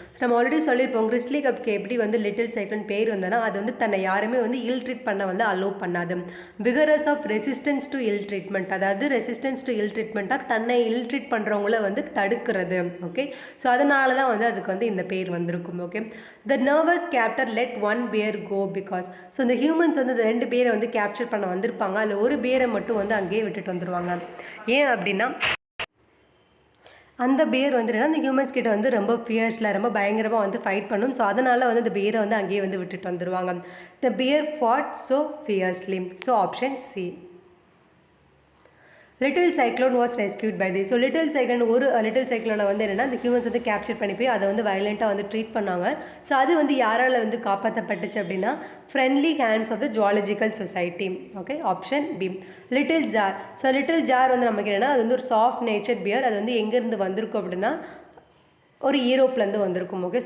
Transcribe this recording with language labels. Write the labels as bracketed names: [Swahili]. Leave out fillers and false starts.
[Tamil] So நம்ம already சொல்லியிருப்போம் கிறிஸ்லி கப்க்கு எப்படி வந்து லிட்டில் சைக்ளோன் பேர் வந்ததுன்னா அது வந்து தன்னை யாருமே வந்து இல் ட்ரீட் பண்ண வந்து அலோவ் பண்ணாது. [English] vigorous of resistance to ill treatment, [Tamil] அதாவது ரெசிஸ்டன்ஸ் டு இல் ட்ரீட்மெண்ட்டாக தன்னை இல் ட்ரீட் பண்ணுறவங்கள வந்து தடுக்கிறது. ஓகே. ஸோ அதனால தான் வந்து அதுக்கு வந்து இந்த பேர் வந்திருக்கும். Okay. [English] The nervous captor let one bear go because. [Tamil] So இந்த ஹியூமன்ஸ் வந்து இந்த 2 பேரை வந்து கேப்சர் பண்ண வந்திருப்பாங்க. அதில் ஒரு பேரை மட்டும் வந்து அங்கேயே விட்டுட்டு வந்துடுவாங்க. ஏன் அப்படின்னா அந்த பேர் வந்து என்னன்னா அந்த ஹியூமன்ஸ் கிட்ட வந்து ரொம்ப ஃபியர்ஸில் ரொம்ப பயங்கரமாக வந்து ஃபைட் பண்ணும். ஸோ அதனால் வந்து இந்த பேரை வந்து அங்கேயே வந்து விட்டுட்டு வந்துடுவாங்க. [English] The bear fought so fiercely. [Tamil] So option C. [English] Little cyclone was rescued by the. [Tamil] So little cyclone little சைக்ளோனை வந்து என்னென்னா அந்த ஹியூமன்ஸ் வந்து கேப்சர் பண்ணி போய் அதை வந்து வயலண்ட்டாக வந்து ட்ரீட் பண்ணாங்க. ஸோ அது வந்து யாரால் வந்து காப்பாற்றப்பட்டுச்சு அப்படின்னா [English] Friendly hands of the zoological society. [Tamil] Okay. Option B. Little jar. So little jar வந்து நமக்கு என்னென்னா அது வந்து ஒரு சாஃப்ட் நேச்சர் பியர். அது வந்து எங்கேருந்து வந்திருக்கும் அப்படின்னா ஒரு யூரோப்லேருந்து வந்திருக்கும். ஓகே.